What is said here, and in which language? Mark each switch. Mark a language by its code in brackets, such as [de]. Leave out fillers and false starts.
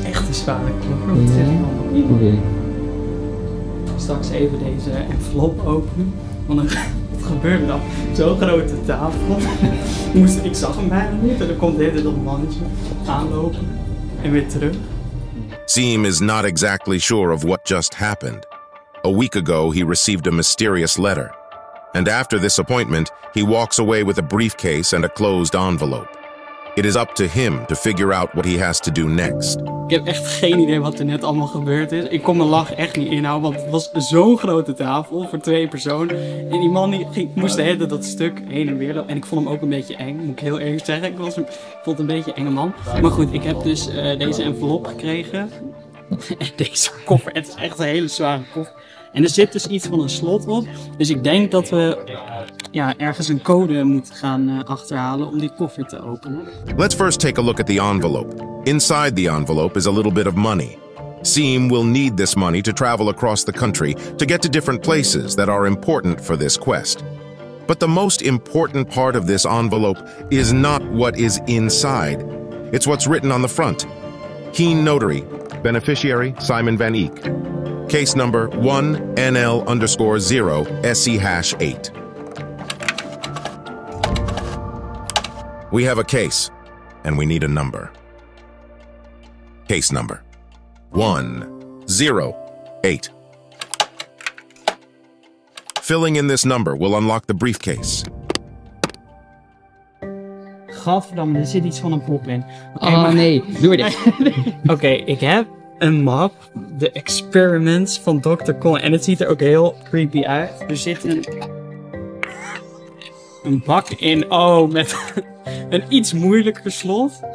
[nl] Zware koffer. Wat zeg ik dan? Straks even deze envelop openen. Want dan gaat het gebeurde dan? Zo'n grote tafel. Ik zag hem bijna niet en dan komt dit dat mannetje aanlopen en weer terug. [en] Siem is not exactly sure of what just happened. A week ago, he received a mysterious letter. And after this appointment, he walks away with a briefcase and a closed envelope. It is up to him to figure out what he has to do next. [nl] Ik heb echt geen idee wat er net allemaal gebeurd is. Ik kon mijn lach echt niet inhouden, want het was zo'n grote tafel voor 2 personen. En die man moest de hele tijd dat stuk heen en weer lopen. En ik vond hem ook een beetje eng, moet ik heel eerlijk zeggen. Ik vond het een beetje een enge man. Maar goed, ik heb dus deze envelop gekregen. En deze koffer, het is echt een hele zware koffer. En er zit dus iets van een slot op. Dus ik denk dat we ergens een code moeten gaan achterhalen om die koffer te openen. [en] Let's first take a look at the envelope. Inside the envelope is a little bit of money. Siem will need this money to travel across the country to get to different places that are important for this quest. But the most important part of this envelope is not what is inside. It's what's written on the front. Keen Notary, beneficiary Simon van Eek. Case number 1NL_0SC#8. We have a case, and we need a number. Case number 108. Filling in this number will unlock the briefcase. [nl] Gadverdamme, er zit iets van een pop in. Nee, doe dit. Oké, ik heb een map, de experiments van Dr. Con. En het ziet er ook heel creepy uit. Er zit een bak in, met een iets moeilijker slot.